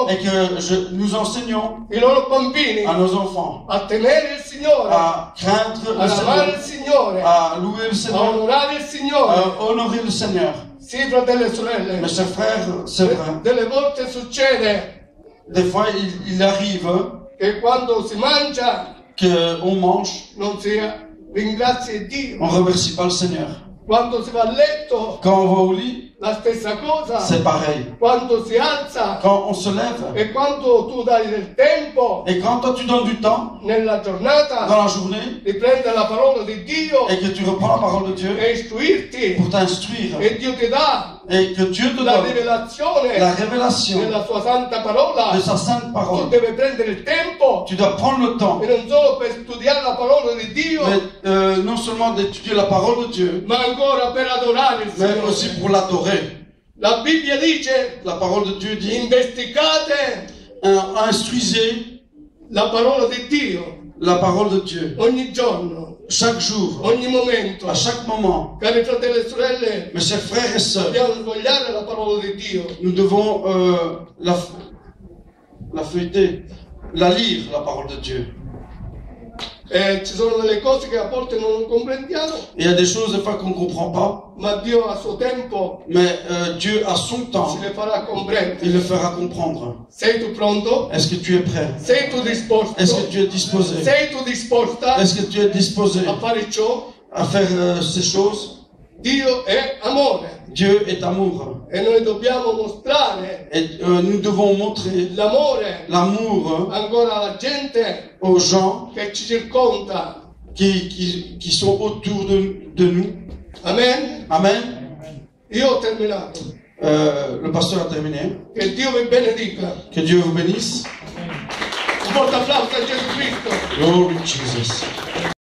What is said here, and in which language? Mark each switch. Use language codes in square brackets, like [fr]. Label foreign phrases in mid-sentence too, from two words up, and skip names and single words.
[fr] Et que nous enseignons [it] i loro bambini [fr] à nos enfants [it] a temere il Signore, [fr] à craindre le [it] ad amare il [fr] Seigneur, [it] Signore, [fr] à louer le [it] a [fr] Seigneur, [it] onorare il Signore. [fr] à honorer le Seigneur. [it] Sì, fratelli e sorelle, [fr] Mes chers frères, c'est vrai. [it] delle volte succede [fr] Des fois, il arrive [it] che quando si mangia [fr] qu'on mange, [it] non si ringrazia Dio. [fr] on ne remercie pas le Seigneur. [it] Quando si va a letto, [fr] Quand on va au lit, [it] la stessa cosa. [fr] c'est pareil. [it] Quando si alza [fr] Quand on se lève, [it] e quando tu dai del tempo [fr] et quand toi tu donnes du temps [it] nella giornata [fr] dans la journée, [it] di prendere la parola di Dio [fr] et que tu reprends la parole de Dieu [it] e istruirti, [fr] pour t'instruire, [it] e Dio ti dà [fr] et que Dieu te [it] la [fr] donne [it] rivelazione [fr] la révélation [it] della sua santa parola, [fr] de sa sainte [it] tu [fr] parole, [it] devi prendere il tempo [fr] tu dois prendre le temps, [it] e non solo per studiare la parola di Dio, [fr] mais non seulement d'étudier la parole de Dieu, [it] ma ancora per adorare il [fr] mais [it] Signore. [fr] aussi pour l'adorer. [it] La Bibbia dice: [fr] La parole de Dieu dit, [it] investigate [fr] instruisez [it] la parola di Dio [fr] la parole de Dieu [it] ogni giorno, [fr] chaque jour, [it] ogni momento. [fr] à chaque moment. [it] Cari fratelli e sorelle, [fr] Mes chers frères et sœurs, [it] dobbiamo svogliare la parola di Dio. [fr] nous devons la feuilleter, la lire, la parole de Dieu. [it] Ci sono delle cose che a volte non comprendiamo, [fr] Il y a des choses des fois qu'on ne comprend pas, [it] ma Dio a suo tempo [fr] mais Dieu a son temps, [it] ci le farà comprendere. [fr] il le fera comprendre. [it] Sei tu pronto? [fr] Est-ce que tu es prêt? [it] Sei tu disposto? [fr] Est-ce que tu es disposé? [it] Sei tu disposta [fr] Est-ce que tu es disposé [it] a fare ciò? [fr] à faire ces choses? [it] Dio è amore [fr] Dieu est amour. [it] e noi dobbiamo mostrare [fr] Et nous devons montrer [it] l'amore [fr] l'amour [it] ancora alla gente [fr] aux gens [it] che ci circonda. [fr] qui sont autour de nous. [it] Amen. [fr] Amen. [it] Io ho terminato. [fr] Le pasteur a terminé. [it] Che Dio vi benedica. [fr] Que Dieu vous bénisse. [it] Un forte applauso a Gesù Cristo. [en] Glory to Jesus.